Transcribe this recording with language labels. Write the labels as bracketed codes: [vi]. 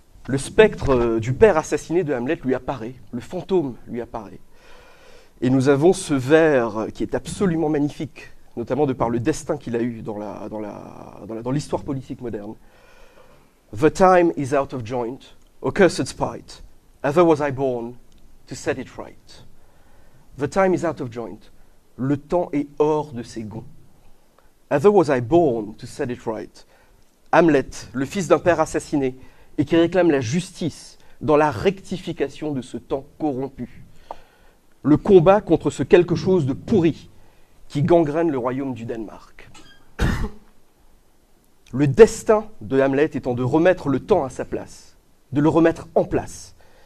[fr] le spectre du père assassiné de Hamlet lui apparaît, le fantôme lui apparaît. Et nous avons ce vers qui est absolument magnifique, notamment de par le destin qu'il a eu dans l'histoire politique moderne. [en] The time is out of joint, O cursed spite, ever was I born to set it right. The time is out of joint. [fr] Le temps est hors de ses gonds. [en] Ever was I born to set it right. [fr] Hamlet, le fils d'un père assassiné, et qui réclame la justice dans la rectification de ce temps corrompu. Le combat contre ce quelque chose de pourri qui gangrène le royaume du Danemark. Le destin de Hamlet étant de remettre le temps à sa place, de le remettre en place.